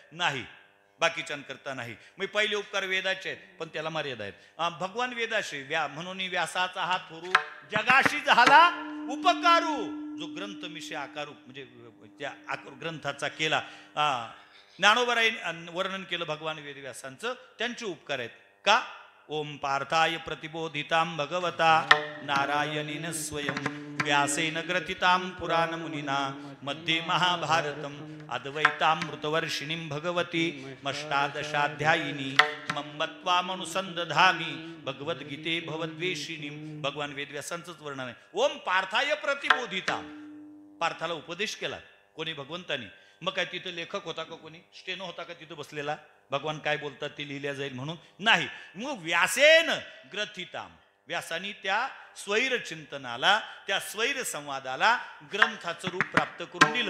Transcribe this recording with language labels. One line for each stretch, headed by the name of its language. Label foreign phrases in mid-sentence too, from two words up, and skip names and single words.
Marathi: नाही, बाकीच्यांकरता नाही. मग पहिले उपकार वेदाचे आहेत, पण त्याला मर्यादा आहेत. भगवान वेदाशी म्हणून व्यासाचा हा थोरू जगाशी झाला उपकारू. जो ग्रंथ मिशे आकारू, म्हणजे त्या ग्रंथाचा केला ज्ञानोबराय वर्णन केलं भगवान वेदव्यासांचं, त्यांचे उपकार आहेत. का?
Sanskrit: ओम पार्थाय प्रतिबोधितां भगवता नारायणेन स्वयं व्यासेन ग्रथितां पुराण मुनिना मध्ये महाभारतम अद्वैतामृतवर्षिणीं भगवती अष्टादशाध्यायिनी मम्मत्वामनुसंदधामि भगवद्गीते भवद्वेषिणीं.
Marathi: भगवान वेदव्यासांचंच वर्णन आहे.
Sanskrit: ओम पार्थाय प्रतिबोधितां.
Marathi: पार्थाला उपदेश केला कोणी? भगवंतानी. मग काय तिथं लेखक होता का? कोणी स्टेनो होता का तिथं बसलेला? भगवान काय बोलतात ते लिहिल्या जाईल म्हणून? नाही. मग
Sanskrit: व्यासेन ग्रथिताम,
Marathi: व्यासानी त्या स्वैर चिंतनाला, त्या स्वैर संवादाला ग्रंथाचं रूप प्राप्त करून दिलं.